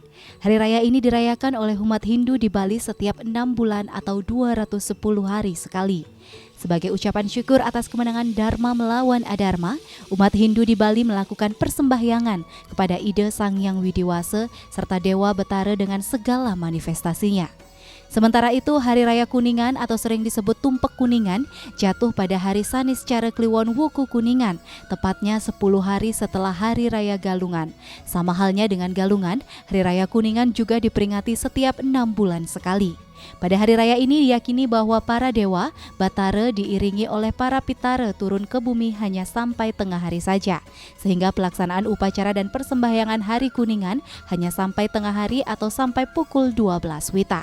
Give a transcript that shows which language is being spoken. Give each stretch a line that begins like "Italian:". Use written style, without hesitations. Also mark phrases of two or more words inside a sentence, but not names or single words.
Indonesian: Hari raya ini dirayakan oleh umat Hindu di Bali setiap 6 bulan atau 210 hari sekali. Sebagai ucapan syukur atas kemenangan Dharma melawan Adharma, umat Hindu di Bali melakukan persembahyangan kepada Ida Sang Hyang Widiwasa serta Dewa Betara dengan segala manifestasinya. Sementara itu, Hari Raya Kuningan atau sering disebut Tumpek Kuningan jatuh pada hari Saniscara Kliwon Wuku Kuningan, tepatnya 10 hari setelah Hari Raya Galungan. Sama halnya dengan Galungan, Hari Raya Kuningan juga diperingati setiap 6 bulan sekali. Pada hari raya ini diyakini bahwa para dewa, Batara diiringi oleh para pitara turun ke bumi hanya sampai tengah hari saja, sehingga pelaksanaan upacara dan persembahyangan Hari Kuningan hanya sampai tengah hari atau sampai pukul 12 WITA.